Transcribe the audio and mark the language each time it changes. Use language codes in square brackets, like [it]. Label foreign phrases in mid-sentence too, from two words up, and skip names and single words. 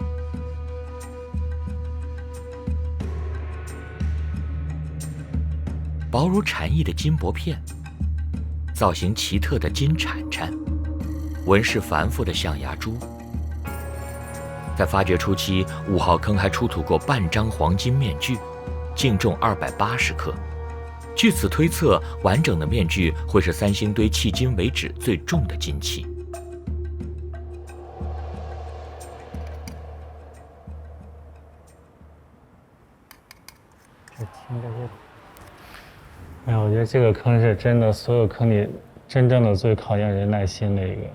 [zh] 薄如蟬翼的金箔片，造型奇特的金鏟鏟，紋飾繁複的象牙珠。在發掘初期，5號坑還出土過半張黃金面具，净重280克。據此推測，完整的面具會是三星堆迄今為止最重的金器。哎呀，我觉得这个坑是真的，所有坑里真正的最考验人耐心的一个。